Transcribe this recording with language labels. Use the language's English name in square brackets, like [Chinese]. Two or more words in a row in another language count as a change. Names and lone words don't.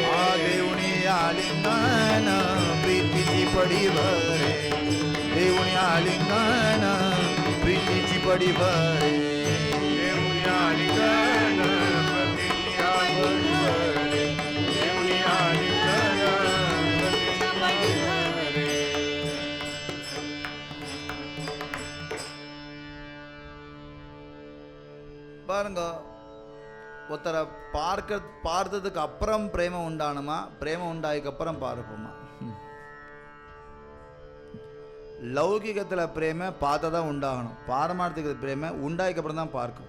[Marathi] देवणी आलिंगन प्रीतीची पडी भरे, देवणी आलिंगन प्रीतीची पडी भरे, देवणी आलिंगन प्रीतीची पडी भरे, देवणी आलिंगन प्रीतीची पडी भरे. [Tamil] பாருங்க, ஒருத்தரை பார்த்ததுக்கு அப்புறம் பிரேமம் உண்டானுமா, பிரேமம் உண்டாய்க்கு அப்புறம் பார்ப்போமா? லௌகிகத்தில் பிரேம பார்த்தா தான் உண்டாகணும், பாரமார்த்திக பிரேம உண்டாய்க்கு அப்புறம் தான் பார்க்கும்.